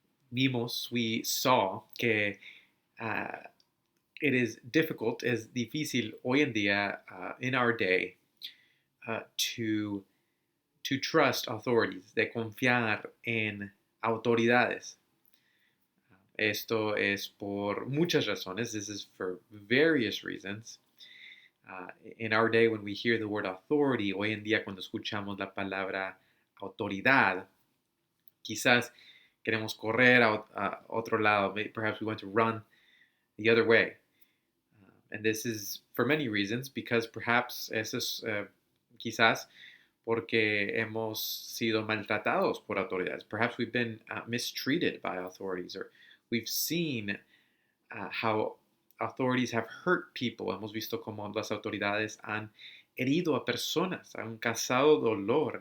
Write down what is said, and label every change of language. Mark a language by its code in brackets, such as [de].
[en] We saw [es] que [en] it is difficult, [es] es difícil hoy en día, [en] in our day, to trust authorities, [es] de confiar en autoridades. Esto es por muchas razones. [en] This is for various reasons. In our day, when we hear the word authority, [es] hoy en día cuando escuchamos la palabra autoridad, quizás queremos correr a otro lado. [en] Perhaps we want to run the other way. And this is for many reasons, because perhaps [es] eso es quizás porque hemos sido maltratados por autoridades. [en] Perhaps we've been mistreated by authorities, or we've seen how authorities have hurt people. [es] Hemos visto cómo las autoridades han herido a personas, han causado dolor.